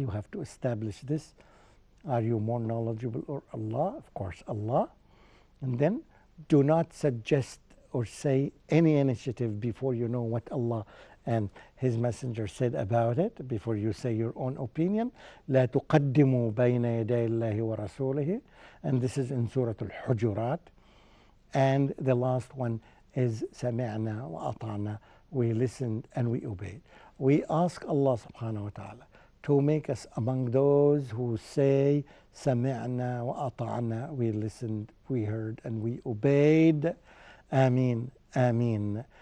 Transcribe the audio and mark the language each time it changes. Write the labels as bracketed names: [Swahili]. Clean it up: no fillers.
[English] You have to establish this. Are you more knowledgeable or Allah? Of course, Allah. And then do not suggest or say any initiative before you know what Allah and His Messenger said about it, before you say your own opinion. [Arabic] لا تقدموا بين يدي الله ورسوله. [English] And this is in Surah Al-Hujurat. And the last one is [Arabic] سمعنا وأطعنا. [English] We listened and we obeyed. We ask Allah subhanahu wa ta'ala to make us among those who say [Arabic] سمعنا وأطعنا. [English] We listened, we heard, and we obeyed. Ameen, Ameen.